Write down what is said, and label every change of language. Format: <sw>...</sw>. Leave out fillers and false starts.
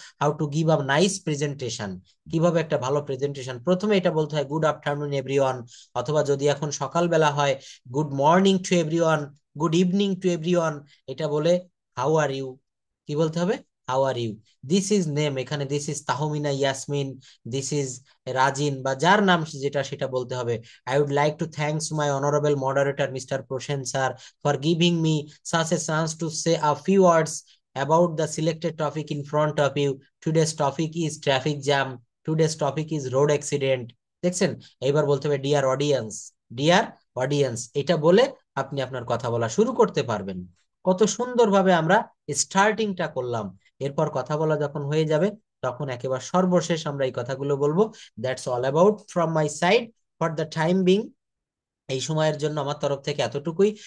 <en>how to give a nice presentation,</en> <bn>কিভাবে একটা ভালো প্রেজেন্টেশন, প্রথমে এটা বলতে হয়</bn> <en>good afternoon everyone,</en> <bn>অথবা যদি এখন সকালবেলা হয়</bn> <en>Good morning to everyone, good evening to everyone.</en> <bn>এটা বলে</bn> <en>how are you</en> <bn>কি বলতে হবে, how are you.</bn> <en>this is name,</en> <bn>এখানে this is Tahmina Yasmin, this is Rajin, বা যার নাম যেটা সেটা বলতে হবে।</bn> <en>I would like to thanks my honourable moderator mister Prosen sir for giving me such a chance to say a few words about the selected topic in front of you. Today's topic is traffic jam. Today's topic is road accident.</en> <bn>দেখছেন? এইবার বলতে হবে</bn> <en>dear audience, dear audience,</en> <bn>এটা বলে আপনি আপনার কথা বলা শুরু করতে পারবেন। কত সুন্দরভাবে আমরা স্টার্টিংটা করলাম। এরপর কথা বলা যখন হয়ে যাবে, তখন একেবারে সর্বশেষ আমরা এই কথাগুলো বলবো।</bn> <en>That's all about from my side for the time being.</en> <bn>এই সময়ের জন্য আমার তরফ থেকে এতটুকুই।</bn>